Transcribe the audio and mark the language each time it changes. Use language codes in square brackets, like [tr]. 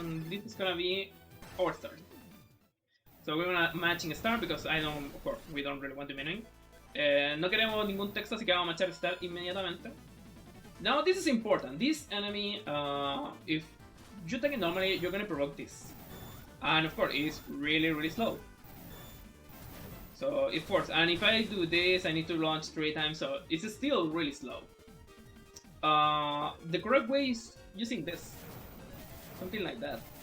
[en] This is gonna be our start. So we're gonna matching start because of course, we don't really want to menuing. [es] No queremos ningún texto, así que vamos a machar start inmediatamente. [en] Now this is important. This enemy, if you take it normally, you're gonna provoke this. And of course, it's really slow. So it forces, and if I do this, I need to launch 3 times, so it's still really slow. The correct way is using this. Something like that.